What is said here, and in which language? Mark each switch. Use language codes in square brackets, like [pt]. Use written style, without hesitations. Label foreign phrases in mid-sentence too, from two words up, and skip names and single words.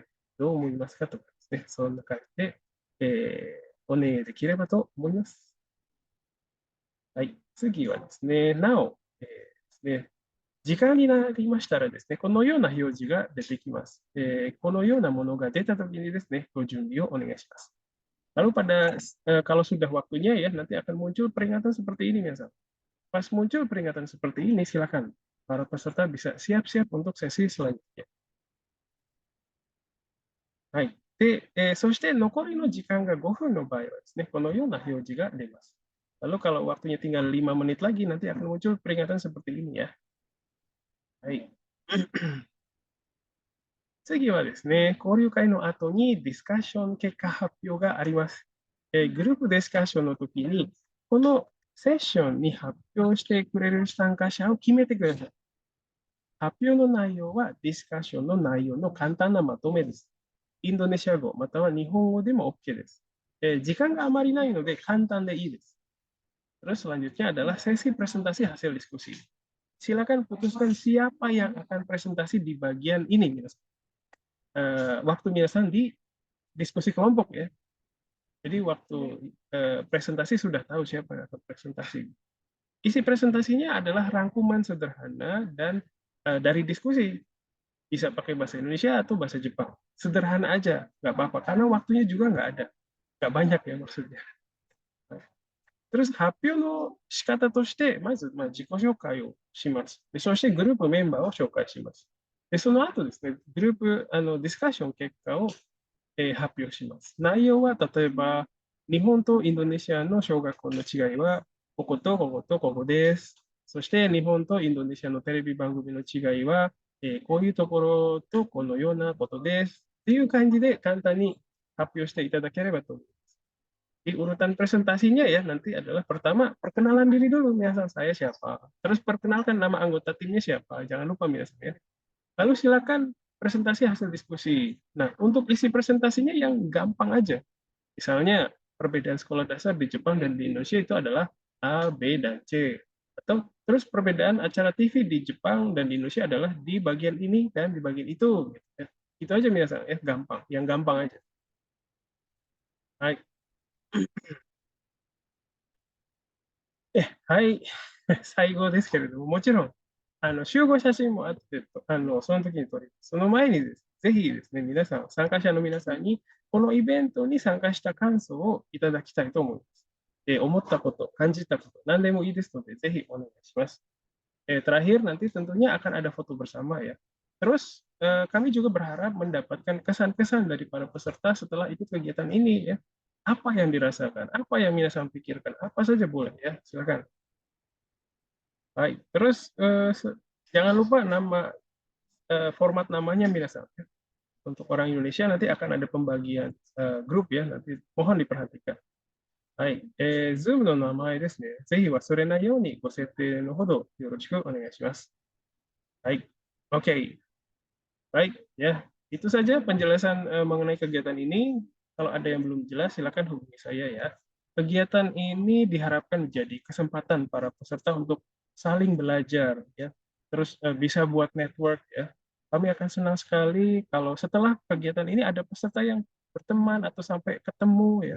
[ja] どう思いますかとかですね、そんな感じで、お願いできればと思います。はい、次はですね、なお、ですね、時間になりましたらですね、このような表示が出てきます。このようなものが出たときにですね、ご準備をお願いします。 [id] Lalu kalau sudah waktunya ya, nanti akan muncul peringatan seperti ini, ya. Pas muncul peringatan seperti ini, silakan para peserta bisa siap-siap untuk sesi selanjutnya. [ja] はい。で、そして残りの時間が5分の場合はですね、このような表示が出ます。 [id] Lalu kalau waktunya tinggal 5 menit lagi, nanti akan muncul peringatan seperti ini ya. [ja] はい。次はですね、交流会の後にディスカッション結果発表があります。グループディスカッションの時に、このセッションに発表してくれる参加者を決めてください。発表の内容はディスカッションの内容の簡単なまとめです。インドネシア語または日本語でも OK です。時間があまりないので簡単でいいです。 [id] Terus selanjutnya adalah sesi presentasi hasil diskusi. Silakan putuskan siapa yang akan presentasi di bagian ini, minasan. Waktu minasan di diskusi kelompok ya. Jadi waktu presentasi sudah tahu siapa yang akan presentasi. Isi presentasinya adalah rangkuman sederhana dan dari diskusi. Bisa pakai bahasa Indonesia atau bahasa Jepang. Sederhana aja, nggak apa-apa. Karena waktunya juga nggak ada. Nggak banyak ya maksudnya. [ja] Terus 発表の仕方として、まず、自己紹介をします。でそしてグループメンバーを紹介します。でその後ですね、グループディスカッション結果を、発表します。内容は例えば、日本とインドネシアの小学校の違いは、こことこことここです。そして日本とインドネシアのテレビ番組の違いは、こういうところとこのようなことです。っていう感じで簡単に発表していただければと思います。 [id] Di urutan presentasinya ya nanti adalah pertama perkenalan diri dulu, misal saya siapa. Terus perkenalkan nama anggota timnya siapa. Jangan lupa misalnya. Lalu silakan presentasi hasil diskusi. Nah, untuk isi presentasinya yang gampang aja. Misalnya perbedaan sekolah dasar di Jepang dan di Indonesia itu adalah A, B, dan C. Atau terus perbedaan acara TV di Jepang dan di Indonesia adalah di bagian ini dan di bagian itu. Gitu ya. Itu aja misalnya ya, gampang. Yang gampang aja. Baik. [ja] はい、最後ですけれども、もちろん、集合写真もあって、その時に撮ります。その前にです、ぜひですね、皆さん、参加者の皆さんに、このイベントに参加した感想をいただきたいと思います。思ったこと、感じたこと、何でもいいですので、ぜひお願いします。 [id] Terakhir nanti tentunya akan ada foto bersama ya. Terus kami juga berharap mendapatkan kesan-kesan dari para peserta setelah ikut kegiatan ini ya. Apa yang dirasakan, apa yang minasan pikirkan, apa saja boleh ya, silakan. Baik, terus jangan lupa nama format namanya minasan. Ya. Untuk orang Indonesia nanti akan ada pembagian grup ya, nanti mohon diperhatikan. [ja] はい、Zoom の名前ですね。ぜひ忘れないようにご設定のほどよろしくお願いします。 [id] Baik, oke. Baik, ya. Itu saja penjelasan mengenai kegiatan ini. Kalau ada yang belum jelas, silakan hubungi saya ya. Kegiatan ini diharapkan menjadi kesempatan para peserta untuk saling belajar, ya. Terus bisa buat network, ya. Kami akan senang sekali kalau setelah kegiatan ini ada peserta yang berteman atau sampai ketemu ya.